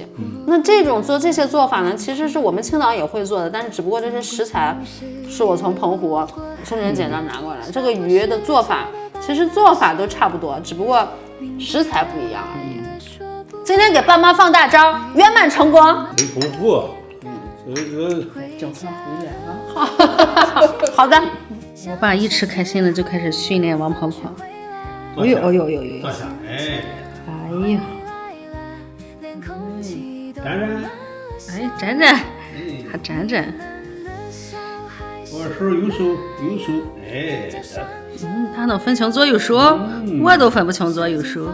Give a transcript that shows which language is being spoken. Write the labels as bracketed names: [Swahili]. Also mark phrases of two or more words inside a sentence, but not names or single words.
[Chinese] 那這種做這些做法呢，其實是我們青島也會做的，但是只不過這些食材是我從澎湖春人姐那拿過來。這個魚的做法，其實做法都差不多，只不過食材不一樣而已。今天給爸媽放大招，圓滿成功。很豐富。叫他回來啊。好的。我爸一吃開心了，就開始訓練王跑跑。哎呦哎呦哎呦！坐下，哎。哎呀。展展。哎，展展。還展展。我手右手，哎。他能分清左右手，我都分不清左右手。